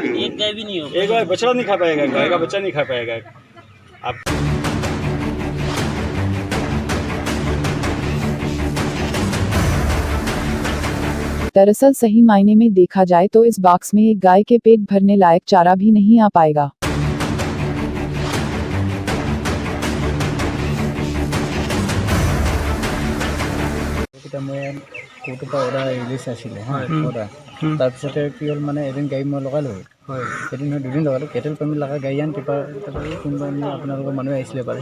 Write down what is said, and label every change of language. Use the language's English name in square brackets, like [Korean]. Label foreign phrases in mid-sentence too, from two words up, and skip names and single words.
[Hindi] एक गाय भी नहीं होगा, एक गाय बछड़ा नहीं खा पाएगा, गाय का बच्चा नहीं खा पाएगा। आप दरअसल सही मायने में देखा जाए तो इस बॉक्स में एक गाय के पेट भरने लायक चारा भी नहीं आ पाएगा। [Assamese] মই কোৰ্টৰ পৰা অৰ্ডাৰ ৰিলিজ আছিলে অৰ্ডাৰ, তাৰপিছতে কি হ'ল মানে এদিন গাড়ী মই লগালোঁ, এদিন নহয় দুদিন লগালোঁ, [English] cattle permit [Assamese] লগা গাড়ী আন কোনোবা আপোনালোকৰ মানুহ আহিছিলে পাৰে।